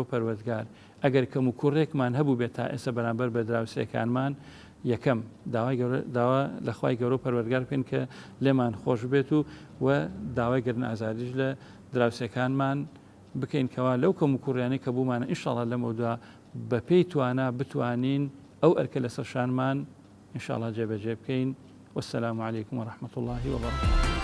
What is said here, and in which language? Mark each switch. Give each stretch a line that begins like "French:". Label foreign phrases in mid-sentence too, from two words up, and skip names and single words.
Central Kurdish: و پەروەردگار ئەگەر کەم و کوڕێکمان هەبوو بێت تا ئێستا بەرامبەر بە دراوسێکانمان یەکەم داوا لە خوای گەورە و پەروەردگار بکەین کە لێمان خۆش بێت و داوای گرن ئازادیش لە دراوسەکانمان بکەین کەوا لەو کەم و کوڕیانەی کە بوومانە ئینشاڵڵا لەمەوەدا بە پێی توانە بتوانین ئەو ئەرکە لەسەر شانمان
Arabic: إن شاء الله
Central Kurdish: جێبەجێ بکەین
Arabic: والسلام عليكم ورحمة الله وبركاته